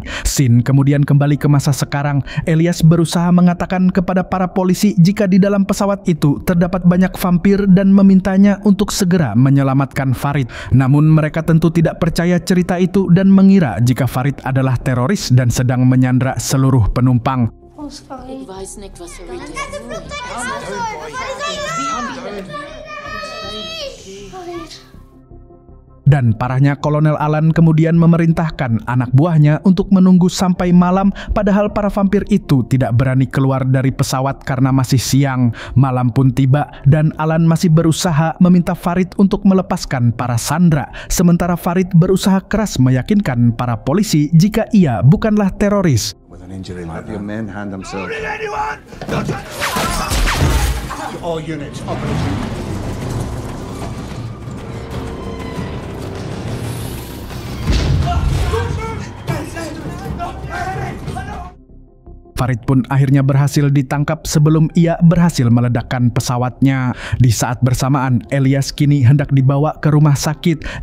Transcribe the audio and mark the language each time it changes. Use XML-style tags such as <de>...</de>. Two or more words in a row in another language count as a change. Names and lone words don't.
<id>Scene kemudian kembali ke masa sekarang. Elias berusaha mengatakan kepada para polisi jika di dalam pesawat itu terdapat banyak vampir dan memintanya untuk segera menyelamatkan Farid. Farid. Namun mereka tentu tidak percaya cerita itu dan mengira jika Farid adalah teroris dan sedang menyandra seluruh penumpang.</id> <de>Ich weiß nicht, was er will.</de> <id>Dan parahnya, Kolonel Alan kemudian memerintahkan anak buahnya untuk menunggu sampai malam, padahal para vampir itu tidak berani keluar dari pesawat karena masih siang. Malam pun tiba dan Alan masih berusaha meminta Farid untuk melepaskan para sandera, sementara Farid berusaha keras meyakinkan para polisi jika ia bukanlah teroris.</id> <en>Have your men hand themselves. All units, operation.</en> <id>Farid pun akhirnya berhasil ditangkap sebelum ia berhasil meledakkan pesawatnya. Di saat bersamaan, Elias kini hendak dibawa ke rumah sakit.</id>